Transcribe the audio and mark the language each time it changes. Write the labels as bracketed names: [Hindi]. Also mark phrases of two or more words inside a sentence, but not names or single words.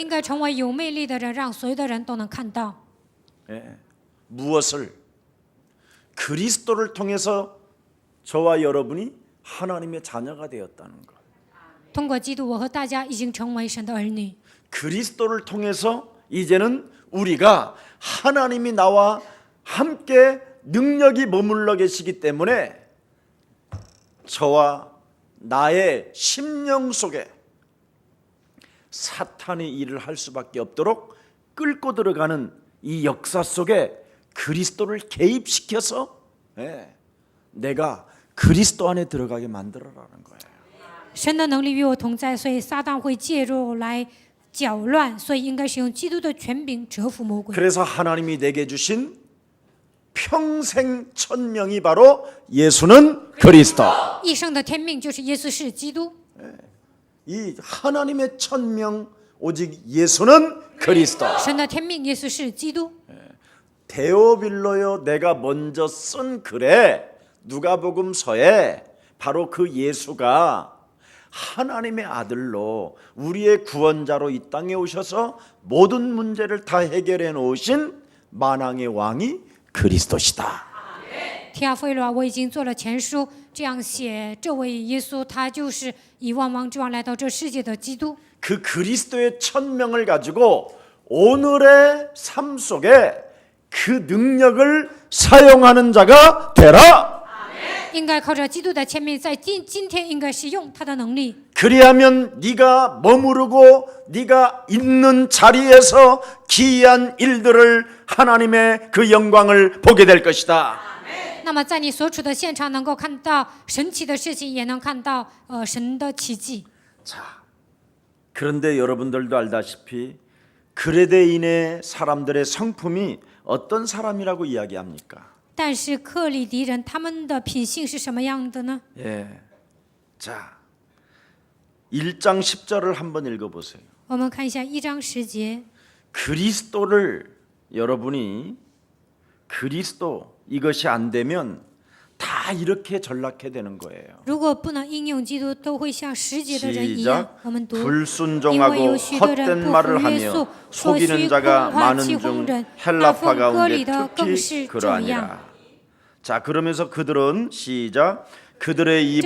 [Chinese] 应该成为有魅力的人，让所有的人都能看到。 [Korean] 무엇을? 그리스도를 통해서 저와 여러분이 하나님의 자녀가 되었다는 것. [Chinese] 通过基督，我和大家已经成为神的儿女。 [Korean] 그리스도를 통해서 이제는 우리가 하나님이 나와 함께 능력이 머물러 계시기 때문에 저와 나의 심령 속에 사탄의 일을 할 수밖에 없도록 끌고 들어가는 이 역사 속에 그리스도를 개입시켜서 내가 그리스도 안에 들어가게 만들어라는 거예요. [Chinese] 神的能力与我同在，所以撒旦会介入来搅乱，所以应该使用基督的权柄折服魔鬼。 [Korean] 그래서 하나님이 내게 주신 평생 천명이 바로 예수는 그리스도. [Chinese] 一生的天命就是耶稣是基督。 [Korean] 이 하나님의 천명 오직 예수는 그리스도. [Chinese] 神的天命，耶稣是基督。 [Korean] 데오빌로요 내가 먼저 쓴 글에 누가복음서에 바로 그 예수가 하나님의 아들로 우리의 구원자로 이 땅에 오셔서 모든 문제를 다 해결해 놓으신 만왕의 왕이 그리스도시다. [Chinese] 提亚菲罗，我已经做了前书，这样写，这位耶稣他就是以万王之王来到这世界的基督。 [Korean] 그 그리스도의 천명을 가지고 오늘의 삶 속에 그 능력을 사용하는 자가 되라. [Chinese] 应该靠着基督的前面，在今天应该使用他的能力。 [Korean] 그리하면 네가 머무르고 네가 있는 자리에서 기이한 일들을 하나님의 그 영광을 보게 될 것이다. [Chinese] 那么在你所处的现场，能够看到神奇的事情，也能看到神的奇迹。 [Korean] 자, 그런데 여러분들도 알다시피 그레데인의 사람들의 성품이 어떤 사람이라고 이야기합니까? [Chinese] 但是克里迪人他们的品性是什么样的呢？ [Korean] 예. 자, 1장 10절을 한번 읽어보세요. [Chinese] 我们看一下1章10节。 [Korean] 그리스도를 여러분이 그리스도 이것이 안 되면 다 이렇게 전락해 되는 거예요. [Chinese] 如果不能应用基督，都会像10节的人一样。 [Korean] 시작. [Chinese] 我们读。因为 [Korean] 불순종하고 [Chinese] 有许多人 [Korean] 헛된 [Chinese] 不 [Korean] 말을 [Chinese] 服约束 [Korean] 하며 ， [Chinese] 说 [Korean] 속이는 [Chinese] 虚 [Korean] 자가 [Chinese] 空话 [Korean] 많은 [Chinese] 欺哄 [Korean] 중 [Chinese] 人， [Korean] 헬라파 [Chinese] 那奉割 [Korean] 가운데 [Chinese] 礼的更 [Korean] 특히 [Chinese] 是这样。 [Korean] 그러하니라. 자, 그러면서 그들은 시작. 그들의 입을